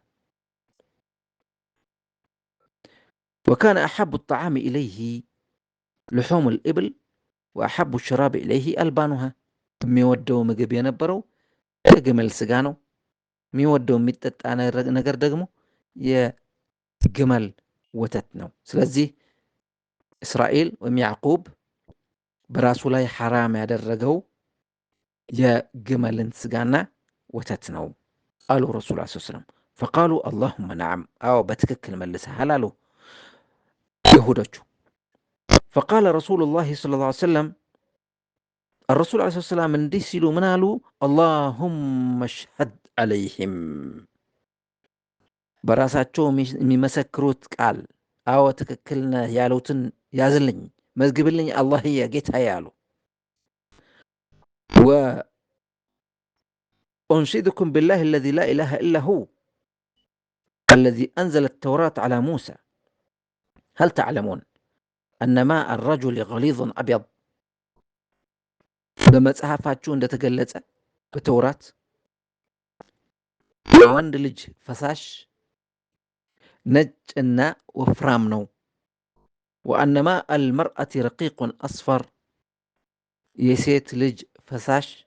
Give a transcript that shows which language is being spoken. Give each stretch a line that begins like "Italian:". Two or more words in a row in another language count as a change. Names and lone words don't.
Arabic: وكان أحب الطعام إليه لحوم الإبل وأحب الشراب إليه ألبانها
Amharic: የሚወደው ምግብ የነበረው የግመል ስጋ ነው። የሚወደው የሚጠጣ ነገር ደግሞ የግመል ወተት ነው። ስለዚህ እስራኤል ወይም ያዕቁብ በራሱ ላይ ሐራም ያደረገው የግመልን ስጋና ወተት ነው አሉ
Arabic: رسول عليه سلام። فقالوا اللهم نعم
Amharic: አዎ በትክክል መልሰሃል አሉ ይሁዶቹ።
Arabic: فقال رسول الله صلى الله عليه وسلم الرسول عليه الصلاة والسلام
Amharic: እንዲህ ሲሉ ምን አሉ?
Arabic: اللهم اشهد عليهم
Amharic: በራሳቸው የሚመሰክሩት ቃል አዎ ትክክል ነህ ያሉትን ያዝልኝ መዝግብልኝ አላህዬ ጌታዬ አሉ።
Arabic: وأنشدكم بالله الذي لا إله إلا هو الذي أنزل التوراة على موسى هل تعلمون أن ماء الرجل غليظ أبيض
Amharic: በመጽሐፋችሁ እንደተገለጸ በተውራት የወንድ ልጅ ፈሳሽ ነጭና ወፍራም ነው።
Arabic: وأن ماء المرأة رقيق أصفر
Amharic: የሴት ልጅ ፈሳሽ